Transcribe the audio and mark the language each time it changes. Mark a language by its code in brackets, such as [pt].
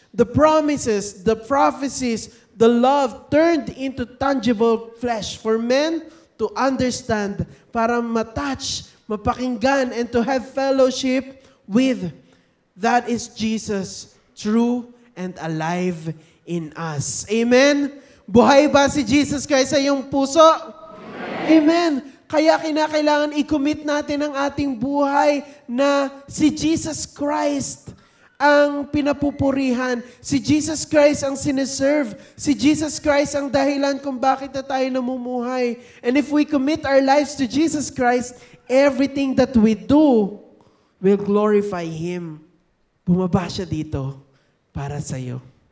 [en] The promises, the prophecies, the love turned into tangible flesh for men to understand, [tl] para matouch, mapakinggan, [en] and to have fellowship with. That is Jesus, true and alive in us. Amen? [tl] Buhay ba si Jesus Christ sa iyong puso? Amen. Kaya kinakailangan i-commit natin ang ating buhay na si Jesus Christ ang pinapupurihan. Si Jesus Christ ang sineserve. Si Jesus Christ ang dahilan kung bakit na tayo namumuhay. [en] And if we commit our lives to Jesus Christ, everything that we do will glorify Him. [tl] Bumaba siya dito para sa iyo.